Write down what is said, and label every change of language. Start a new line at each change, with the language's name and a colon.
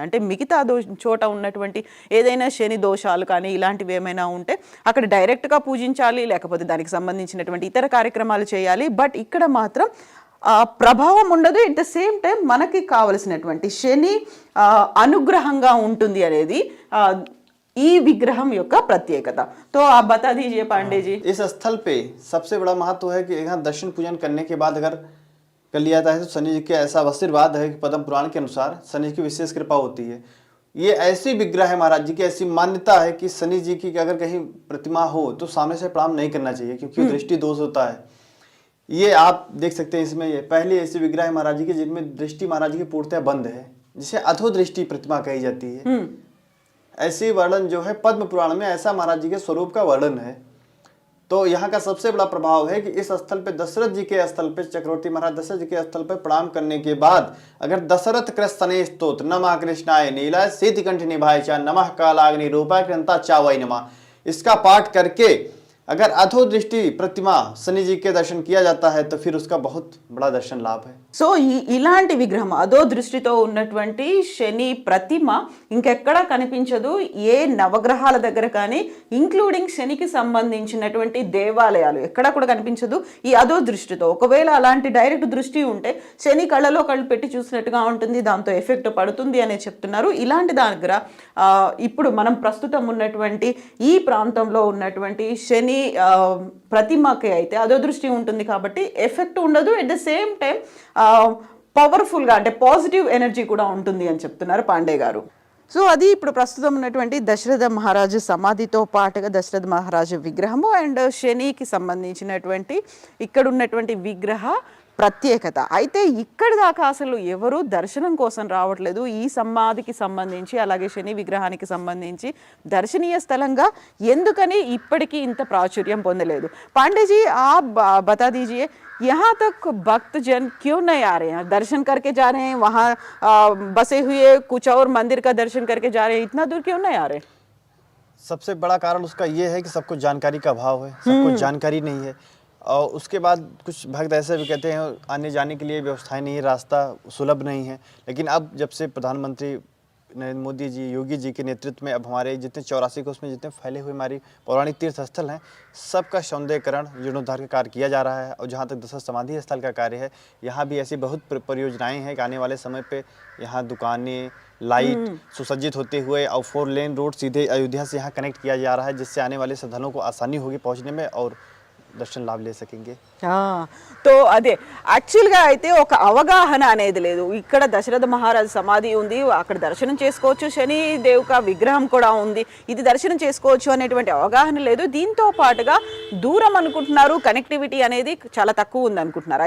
Telugu: అంటే మిగతా చోట ఉన్నటువంటి ఏదైనా శని దోషాలు కానీ ఇలాంటివి ఏమైనా ఉంటే అక్కడ డైరెక్ట్గా పూజించాలి, లేకపోతే దానికి సంబంధించినటువంటి ఇతర కార్యక్రమాలు చేయాలి. బట్ ఇక్కడ మాత్రం ప్రభావం ఉండదు. ఎట్ ద సేమ్ టైం మనకి కావలసినటువంటి శని అనుగ్రహంగా ఉంటుంది అనేది ఈ విగ్రహం యొక్క ప్రత్యేకత.
Hindi: तो आप बता दीजिए पांडे जी. इस स्थल पे सबसे बड़ा महत्व है कि यहाँ दर्शन पूजन करने के बाद अगर कर लिया जाता है तो शनि जी के ऐसा आशीर्वाद है कि पद्म पुराण के अनुसार शनि जी की विशेष कृपा होती है. ये ऐसी विग्रह है महाराज जी की, ऐसी मान्यता है कि शनि जी की अगर कहीं प्रतिमा हो तो सामने से प्रणाम नहीं करना चाहिए, क्योंकि दृष्टि दोष होता है. ये आप देख सकते हैं. इसमें ये पहली ऐसी विग्रह है महाराज जी की जिनमें दृष्टि महाराज जी की पूर्णतः बंद है, जिसे अधो दृष्टि प्रतिमा कही जाती है. ऐसी वर्णन जो है पद्म पुराण में ऐसा महाराज जी के स्वरूप का वर्णन है. तो यहाँ का सबसे बड़ा प्रभाव है कि इस स्थल पे दशरथ जी के स्थल पे चक्रवर्ती महाराज दशरथ जी के स्थल पे प्रणाम करने के बाद अगर दशरथ कृष्ण स्तोत्र नमः कृष्णाय नीलाय सिद्धकंठिनी भाईचा नमः कालाग्नि रूपाय कृंता चावै नमः, इसका पाठ करके अगर अधो दृष्टि प्रतिमा शनि जी के दर्शन किया जाता है तो फिर उसका बहुत बड़ा दर्शन लाभ है।
Telugu: సో ఇలాంటి విగ్రహం అదో దృష్టితో ఉన్నటువంటి శని ప్రతిమ ఇంకెక్కడా కనిపించదు ఏ నవగ్రహాల దగ్గర కానీ, ఇంక్లూడింగ్ శనికి సంబంధించినటువంటి దేవాలయాలు ఎక్కడా కూడా కనిపించదు ఈ అదో దృష్టితో. ఒకవేళ అలాంటి డైరెక్ట్ దృష్టి ఉంటే శని కళ్ళలో కళ్ళు పెట్టి చూసినట్టుగా ఉంటుంది, దాంతో ఎఫెక్ట్ పడుతుంది అనే చెప్తున్నారు. ఇలాంటి దగ్గర ఇప్పుడు మనం ప్రస్తుతం ఉన్నటువంటి ఈ ప్రాంతంలో ఉన్నటువంటి శని ప్రతిమకి అయితే అదో దృష్టి ఉంటుంది కాబట్టి ఎఫెక్ట్ ఉండదు. ఎట్ ద సేమ్ టైం పవర్ఫుల్గా అంటే పాజిటివ్ ఎనర్జీ కూడా ఉంటుంది అని చెప్తున్నారు పాండే గారు. సో అది ఇప్పుడు ప్రస్తుతం ఉన్నటువంటి దశరథ మహారాజు సమాధితో పాటుగా దశరథ మహారాజు విగ్రహము అండ్ శనికి సంబంధించినటువంటి ఇక్కడ ఉన్నటువంటి విగ్రహ ప్రత్యేకత. అయితే ఇక్కడి దాకా అసలు ఎవరు దర్శనం కోసం రావట్లేదు. ఈ సమాధికి సంబంధించి అలాగే శని విగ్రహానికి సంబంధించి దర్శనీయ స్థలంగా ఎందుకని ఇప్పటికీ ఇంత ప్రాచుర్యం పొందలేదు?
Hindi: पांडे जी आप बता दीजिए यहाँ तक भक्तजन क्यों नहीं आ रहे हैं? दर्शन करके जा रहे हैं, वहाँ बसे हुए कुछ और मंदिर का दर्शन करके जा रहे हैं, इतना दूर क्यों नहीं आ रहे? सबसे बड़ा कारण उसका ये है कि सबको जानकारी का अभाव है, सबको जानकारी नहीं है। और उसके बाद कुछ भक्त ऐसे भी कहते हैं आने जाने के लिए व्यवस्थाएं नहीं है, रास्ता सुलभ नहीं है। लेकिन अब जब से प्रधानमंत्री नरेंद्र मोदी जी, योगी जी के नेतृत्व में अब हमारे जितने 84 कोस में जितने फैले हुए हमारी पौराणिक तीर्थ स्थल हैं, सबका सौंदर्यकरण जीर्णोद्धार का कार्य किया जा रहा है। और जहाँ तक दशरथ समाधि स्थल का कार्य है, यहाँ भी ऐसी बहुत परियोजनाएं हैं कि आने वाले समय पे यहाँ दुकानें, लाइट सुसज्जित होते हुए और 4 लेन रोड सीधे अयोध्या से यहाँ कनेक्ट किया जा रहा है, जिससे आने वाले श्रद्धालुओं को आसानी होगी पहुँचने में और దర్శన లాభ లే సకేంగే.
Telugu: తో అదే యాక్చువల్గా అయితే ఒక అవగాహన అనేది లేదు. ఇక్కడ దశరథ మహారాజు సమాధి ఉంది, అక్కడ దర్శనం చేసుకోవచ్చు, శని దేవుక విగ్రహం కూడా ఉంది, ఇది దర్శనం చేసుకోవచ్చు అనేటువంటి అవగాహన లేదు. దీంతో పాటుగా దూరం అనుకుంటున్నారు, కనెక్టివిటీ అనేది చాలా తక్కువ ఉంది అనుకుంటున్నారు.